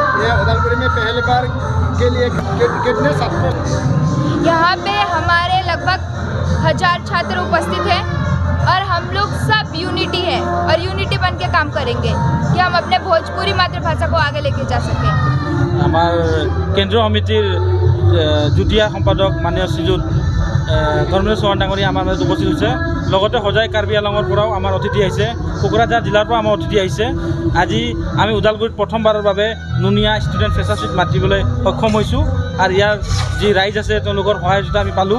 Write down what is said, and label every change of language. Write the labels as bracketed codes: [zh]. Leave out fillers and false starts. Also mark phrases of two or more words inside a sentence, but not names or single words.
[hi] ये उदालपुर में पहली बार के लिए कितने छात्र? यहाँ पे हमारे लगभग 1000 छात्र उपस्थित हैं और हम लोग सब यूनिटी है और यूनिटी बन के काम करेंगे कि हम अपने भोजपुरी मातृभाषा को आगे लेके जा सकें। [as] আমাৰ কেন্দ্ৰীয় সমিতিৰ যুটীয়া সম্পাদক মাননীয় শ্ৰীযুত ধৰ্মেন্দ্ৰ চৌহান ডাঙৰীয়া আমাৰ মাজত উপস্থিত হৈছে। লগতে হোজাই কাৰ্বি আংলঙৰ পৰাও আমাৰ অতিথি আহিছে, কোকৰাঝাৰ জিলাৰ পৰা আমাৰ অতিথি আহিছে। আজি আমি ওদালগুৰিত প্ৰথমবাৰৰ বাবে নুনীয়া [en] student freshers week [as] মাতিবলৈ সক্ষম হৈছোঁ আৰু ইয়াৰ যি ৰাইজ আছে তেওঁলোকৰ সহায়তা আমি পালোঁ।